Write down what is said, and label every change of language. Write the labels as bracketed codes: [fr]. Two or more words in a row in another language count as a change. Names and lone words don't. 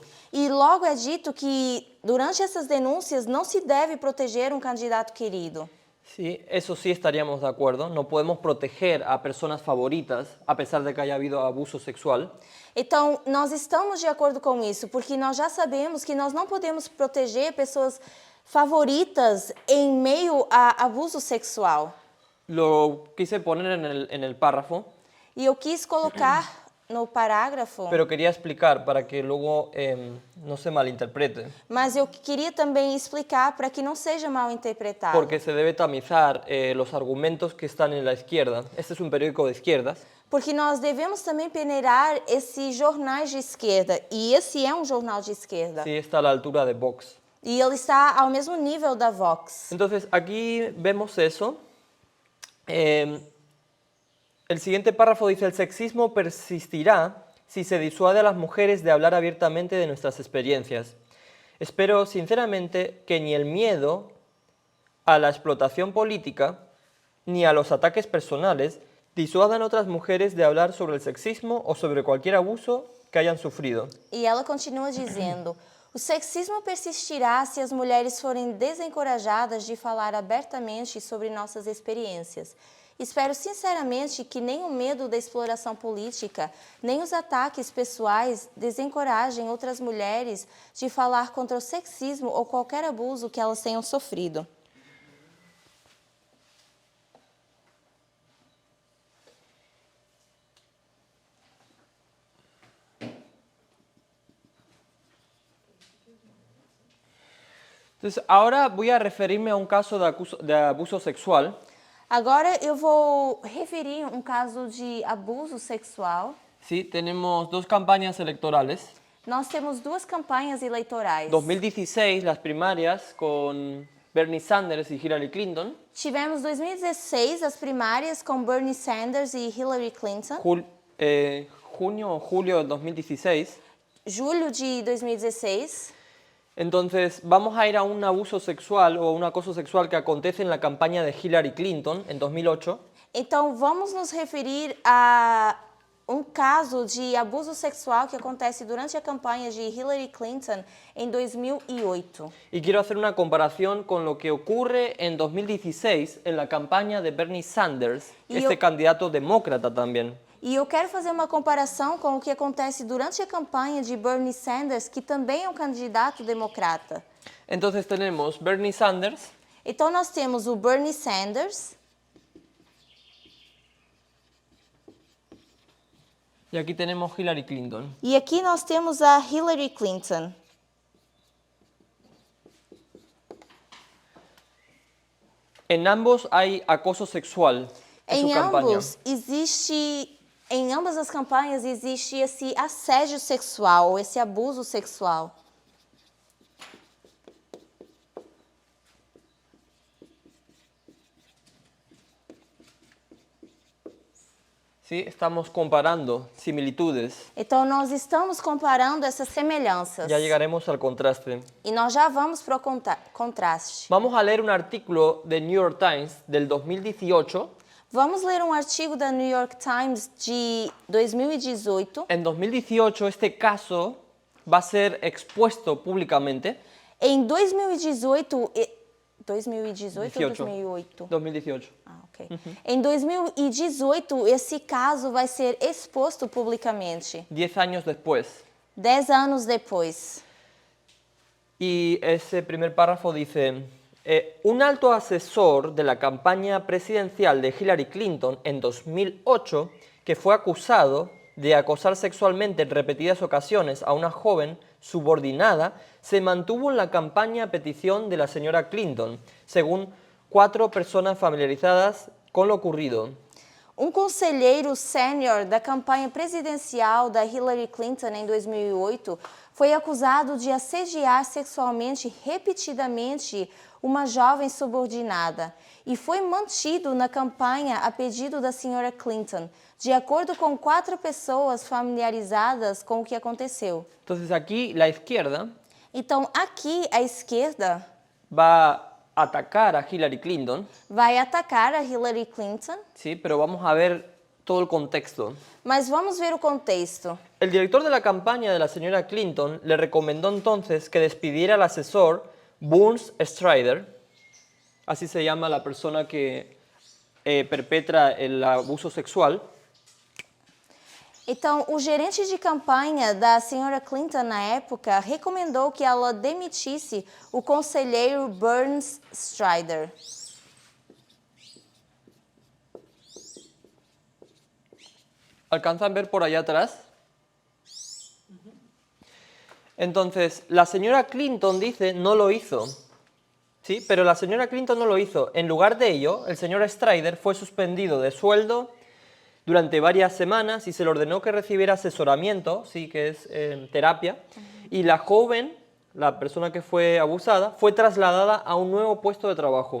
[pt] E logo é dito que durante essas denúncias não se deve proteger um candidato querido. [es] Sí, eso sí estaríamos de acuerdo. No podemos proteger a personas favoritas a pesar de que haya habido abuso sexual. [pt] Então, nós estamos de acordo com isso, porque nós já sabemos que nós não podemos proteger pessoas favoritas em meio a abuso sexual. [es] Lo quise poner en el párrafo, [pt] E eu quis colocar no parágrafo, [es] pero quería explicar para que luego no se malinterprete. [pt] mas eu queria também explicar para que não seja mal interpretado. [es] Porque se debe tamizar los argumentos que están en la izquierda. Este es un periódico de izquierdas. [pt] Porque nós devemos também peneirar esses jornais de esquerda, e esse é um jornal de esquerda. [es] Sí, está a la altura de Vox. [pt] E ele está ao mesmo nível da Vox. [es] Entonces, aquí vemos eso. El siguiente párrafo dice, el sexismo persistirá si se disuade a las mujeres de hablar abiertamente de nuestras experiencias. Espero sinceramente que ni el miedo a la explotación política ni a los ataques personales disuadan a otras mujeres de hablar sobre el sexismo o sobre cualquier abuso que hayan sufrido. [pt] E ela continua dizendo: o sexismo persistirá se as mulheres forem desencorajadas de falar abertamente sobre nossas experiências. Espero sinceramente que nem o medo da exploração política, nem os ataques pessoais desencorajem outras mulheres de falar contra o sexismo ou qualquer abuso que elas tenham sofrido. [es] Entonces, ahora voy a referirme a un caso de abuso sexual. [pt] Agora eu vou referir um caso de abuso sexual. [es] Sí, tenemos dos campañas electorales. [pt] Nós temos duas campanhas eleitorais. [es] 2016, las primarias con Bernie Sanders y Hillary Clinton. [pt] Tivemos 2016 as primárias com Bernie Sanders e Hillary Clinton. [es] Junio o julio del 2016. [pt] Julho de 2016. [es] Entonces, vamos a ir a un abuso sexual o un acoso sexual que acontece en la campaña de Hillary Clinton en 2008. [pt] Então, vamos nos referir a um caso de abuso sexual que acontece durante a campanha de Hillary Clinton em 2008. [es] Y quiero hacer una comparación con lo que ocurre en 2016 en la campaña de Bernie Sanders, candidato demócrata también. [pt] E eu quero fazer uma comparação com o que acontece durante a campanha de Bernie Sanders, que também é um candidato democrata. [es] Entonces tenemos Bernie Sanders. [pt] Então nós temos o Bernie Sanders. [es] Y aquí tenemos Hillary Clinton. [pt] E aqui nós temos a Hillary Clinton. [es] En ambos hay acoso sexual en su campaña. [pt] Em ambas as campanhas existe esse assédio sexual, ou esse abuso sexual. [es] Sí, estamos comparando similitudes. [pt] Então nós estamos comparando essas semelhanças. [es] Ya llegaremos al contraste. [pt] E nós já vamos para o contraste. [es] Vamos a leer un artículo de New York Times del 2018. [pt] Vamos ler um artigo da New York Times de 2018. [es] En 2018 este caso va a ser expuesto públicamente. [pt] Em 2018, 2018 ou 2008? 2018. Ah, ok. Em 2018, esse caso vai ser exposto publicamente. [es] 10 años después. [pt] 10 anos depois. [es] Y ese primer párrafo dice, un alto asesor de la campaña presidencial de Hillary Clinton en 2008, que fue acusado de acosar sexualmente en repetidas ocasiones a una joven subordinada, se mantuvo en la campaña a petición de la señora Clinton, según 4 personas familiarizadas con lo ocurrido. [pt] Conselheiro sênior da campanha presidencial da Hillary Clinton em 2008 foi acusado de assediar sexualmente repetidamente uma jovem subordinada e foi mantido na campanha a pedido da senhora Clinton, de acordo com 4 pessoas familiarizadas com o que aconteceu. [es] Entonces aquí la izquierda [pt] Então, aqui a esquerda [es] va a atacar a Hillary Clinton, [pt] vai atacar a Hillary Clinton, [es] ¿sí? Pero vamos a ver todo el contexto. [pt] mas vamos ver o contexto. [es] El director de la campaña de la señora Clinton le recomendó entonces que despidiera al asesor Burns Strider, así se llama la persona que perpetra el abuso sexual. [pt] Então, o gerente de campanha da senhora Clinton na época recomendou que ela demitisse o conselheiro Burns Strider. [es] ¿Alcanzan a ver por allá atrás? Entonces, la señora Clinton dice no lo hizo. ¿Sí? Pero la señora Clinton no lo hizo. En lugar de ello, el señor Strider fue suspendido de sueldo durante varias semanas y se le ordenó que recibiera asesoramiento, sí, que es terapia, y la joven, la persona que fue abusada, fue trasladada a un nuevo puesto de trabajo.